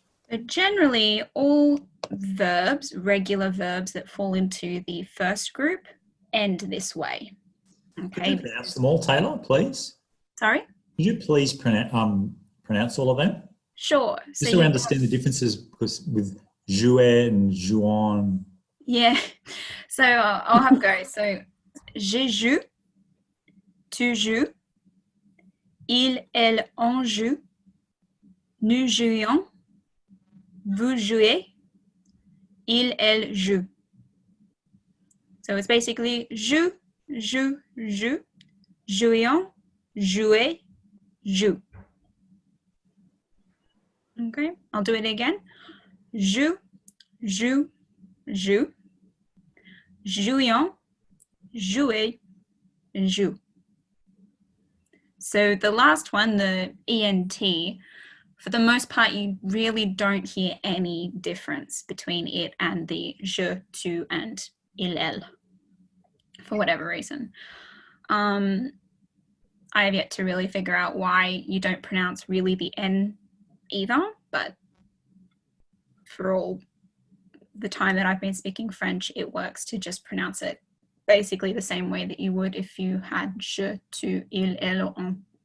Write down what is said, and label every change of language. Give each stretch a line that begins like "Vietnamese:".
English: So generally, all verbs, regular verbs that fall into the first group, end this way. Could Okay. you pronounce them all, Taylor, please? Sorry? Could you please pronounce all of them? Sure. Just so we understand the differences, because with jouer and jouon. Yeah. So I'll have a go.
French: So, je joue, tu joues, il, elle, on joue, nous jouons, vous jouez, il, elle joue.
English: So it's basically
French: joue, joue, joue, jouions, jouez, joue.
English: Okay, I'll do it again.
French: Joue, joue, joue, jouions, jouez, joue.
English: So the last one, the ENT, for the most part, you really don't hear any difference between it and the je, tu, and il, elle, for whatever reason. I have yet to really figure out why you don't pronounce really the N either, but for all the time that I've been speaking French, it works to just pronounce it basically the same way that you would if you had je, tu, il, elle, or on.